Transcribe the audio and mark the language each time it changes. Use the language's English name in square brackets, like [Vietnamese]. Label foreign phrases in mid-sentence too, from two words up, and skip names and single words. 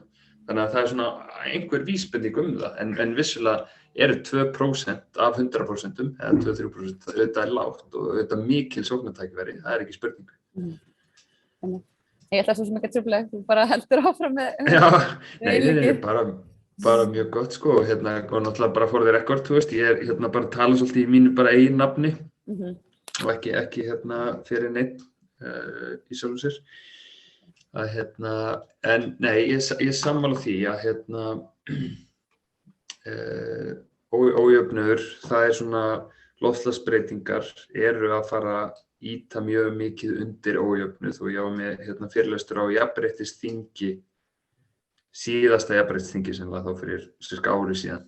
[Icelandic] Þannig að það er svona einhver vísbending það, en vissulega eru 2% af 100% eða 2–3%, þetta lágt og þetta mikil sóknartækifæri, það ekki spurning. Ég ætla svo sem ekki að trufla, þú bara heldur áfram með Já, nei, bara mjög gott og náttúrulega bara [English] for the record, [Icelandic] þú veist, ég bara að tala svolítið í mínu bara eigin nafni og ekki fyrir neitt í sjálfu sér að en nei, ég sammála því að ójöfnuður, það svona loftslagsbreytingar eru að fara ýta mjög mikið undir ójöfnuð og ég var með fyrirlestur á jafnréttisþingi, síðasta jafnréttisþingi sem var þá fyrir ári síðan.